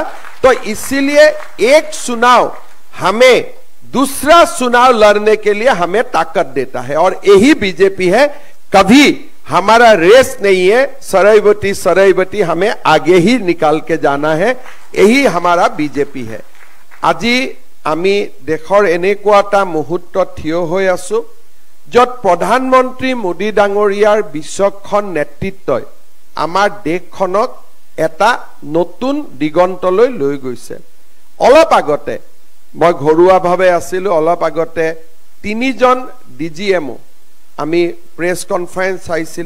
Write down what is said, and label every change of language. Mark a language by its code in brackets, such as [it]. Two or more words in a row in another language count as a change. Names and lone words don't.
[hi] तो इसीलिए एक चुनाव हमें दूसरा चुनाव लड़ने के लिए हमें ताकत देता है, और यही बीजेपी है। कभी हमारा रेस नहीं है, सरैबती हमें आगे ही निकाल के जाना है, यही हमारा बीजेपी है। [as] আজি আমি দেশৰ এনেকুৱা এটা মুহূৰ্তত থিয় হৈ আছো য'ত প্ৰধানমন্ত্ৰী মোদী ডাঙৰীয়াৰ বিচক্ষণ নেতৃত্বই আমাৰ দেশখনক এটা নতুন দিগন্তলৈ লৈ গৈছে। অলপ আগতে মই ঘৰুৱাভাৱে আছিলো, অলপ আগতে 3জন ডিজিএমও আমি [en] press conference [as] চাইছিলো।